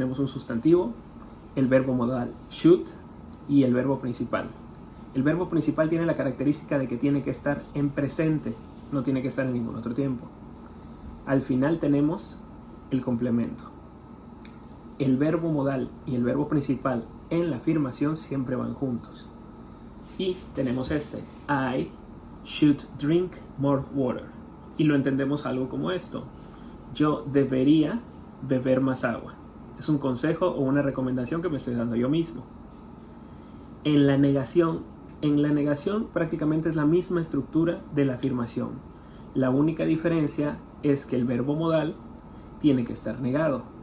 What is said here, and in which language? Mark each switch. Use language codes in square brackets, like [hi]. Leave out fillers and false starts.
[es] Tenemos un sustantivo, el verbo modal should y el verbo principal. El verbo principal tiene la característica de que tiene que estar en presente, no tiene que estar en ningún otro tiempo. Al final tenemos el complemento. El verbo modal y el verbo principal en la afirmación siempre van juntos. Y tenemos [en] I should drink more water. [es] Y lo entendemos algo como esto. Yo debería beber más agua. Es un consejo o una recomendación que me estoy dando yo mismo. En la negación prácticamente es la misma estructura de la afirmación. La única diferencia es que el verbo modal tiene que estar negado.